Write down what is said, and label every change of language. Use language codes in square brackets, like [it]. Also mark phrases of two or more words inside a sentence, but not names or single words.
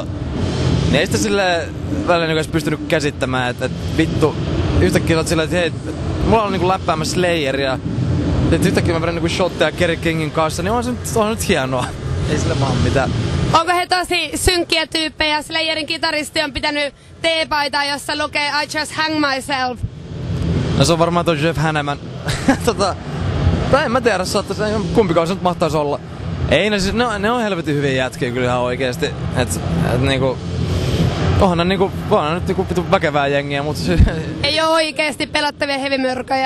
[fi] Niin ei sitä silleen välillä niinku edes pystynyt käsittämään, että vittu, yhtäkkiä olet silleen, että hei, mulla on niinku läppäämässä Slayeria. Et yhtäkkiä mä vedän niinku shotteja Kerry Kingin kanssa, niin on se nyt hienoa. Ei sillä vaan mitään. Onko he tosi synkkiä tyyppejä? Slayerin kitaristi on pitänyt teepaitaa, jossa lukee [en] I just hang myself. [fi] No se on varmaan toi Jeff Hanneman. Tai en mä tiedä, kumpikaan se nyt mahtaisi olla. Ei, no siis ne on helvetin hyviä jätkiä kyllä ihan oikeesti. Et niinku... Onhan nyt niinku väkevää jengiä, mut... Ei oo oikeesti pelottavia hevimyrköjä.